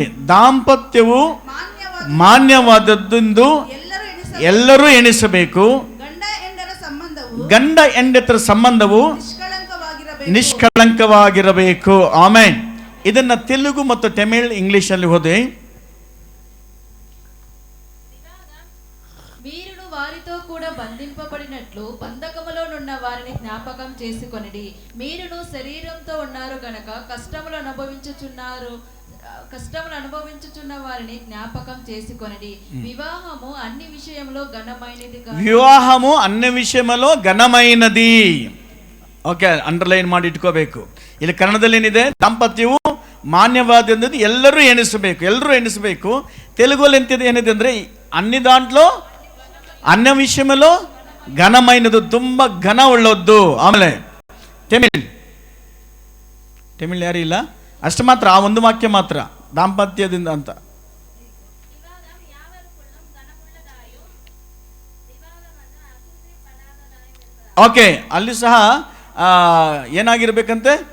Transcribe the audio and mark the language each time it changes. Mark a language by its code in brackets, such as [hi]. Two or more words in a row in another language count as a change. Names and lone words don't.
[kn] ದಾಂಪತ್ಯವು ಮಾನ್ಯವಾದದ್ದೆಂದು ಎಲ್ಲರೂ ಎಣಿಸಬೇಕು. ಗಂಡ ಹೆಂಡತರ ಸಂಬಂಧವು ನಿಷ್ಕಳಂಕವಾಗಿರಬೇಕು. ಆಮೆನ್. ಇದನ್ನ ತೆಲುಗು ಮತ್ತು ತಮಿಳ್ ಇಂಗ್ಲಿಷ್ ಅಲ್ಲಿ ಓದಿ. [te] వీరుడు వారితో కూడా బంధింపబడినట్లు బంధకములో నున్న వారిని జ్ఞాపకం చేసుకొనిడి. మీరును శరీరంతో ఉన్నారు గనక కష్టములు అనుభవించుచున్న వారిని జ్ఞాపకం చేసుకొనిడి. వివాహము అన్ని విషయములో ఘనమైనది. [kn] ಓಕೆ, ಅಂಡರ್ಲೈನ್ ಮಾಡಿ ಇಟ್ಕೋಬೇಕು. ಇಲ್ಲಿ ಕನ್ನಡದಲ್ಲಿ ಏನಿದೆ? ದಾಂಪತ್ಯವು ಮಾನ್ಯವಾದದ್ದು ಎಲ್ಲರೂ ಎಣಿಸಬೇಕು. [te] తెలుగులో [kn] ಏನಿದೆ ಅಂದ್ರೆ [te] అన్ని దాంట్లో అన్ని విషయంలో ఘనమైనದು, [kn] ತುಂಬ ಘನ ಉಳ್ಳದ್ದು. ಆಮೇಲೆ ತಮಿಳ್ ಯಾರು ಇಲ್ಲ, ಅಷ್ಟು ಮಾತ್ರ, ಆ ಒಂದು ವಾಕ್ಯ ಮಾತ್ರ ದಾಂಪತ್ಯದಿಂದ ಅಂತ. ಓಕೆ, ಅಲ್ಲಿ ಸಹ ಏನಾಗಿರ್ಬೇಕಂತೆ?